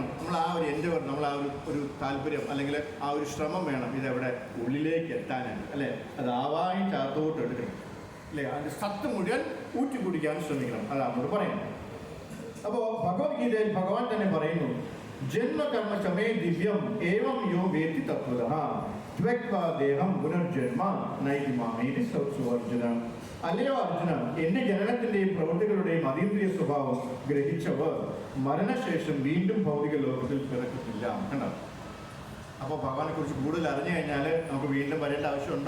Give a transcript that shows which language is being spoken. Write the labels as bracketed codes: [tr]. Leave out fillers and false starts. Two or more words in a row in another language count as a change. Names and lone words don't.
[ml] നമ്മൾ ആ ഒരു എൻഡവർ, നമ്മൾ ആ ഒരു താല്പര്യം അല്ലെങ്കിൽ ആ ഒരു ശ്രമം വേണം ഇതെവിടെ ഉള്ളിലേക്ക് എത്താനായിട്ട്, അല്ലേ? അത് ആവായിട്ട് അകത്തോട്ട് എടുക്കണം, അല്ലേ? അതിൻ്റെ സത്ത് മുഴുവൻ ഊറ്റി കുടിക്കാൻ ശ്രമിക്കണം. അതാണ് നമ്മൾ പറയുന്നത്. അപ്പോൾ ഭഗവത്ഗീതയിൽ ഭഗവാൻ തന്നെ പറയുന്നു, [sa] ജന്മകർമ്മ ചമേ ദിവ്യം ഏവം യോ വേത്തി തത്വതഃ ത്വക്വാ ദേഹം പുനർജന്മ നൈതി മാമേതി സൗസുവർജന. [ml] അല്ലയോ അർജുന, എൻ്റെ ജനനത്തിൻ്റെയും പ്രവൃത്തികളുടെയും അതീന്ദ്രിയ സ്വഭാവം ഗ്രഹിച്ചവർ മരണശേഷം വീണ്ടും ഭൗതിക ലോകത്തിൽ പിറക്കത്തില്ല. കണ്ടോ? അപ്പോൾ ഭഗവാനെ കുറിച്ച് കൂടുതൽ അറിഞ്ഞു കഴിഞ്ഞാൽ നമുക്ക് വീണ്ടും വരേണ്ട ആവശ്യമുണ്ടോ?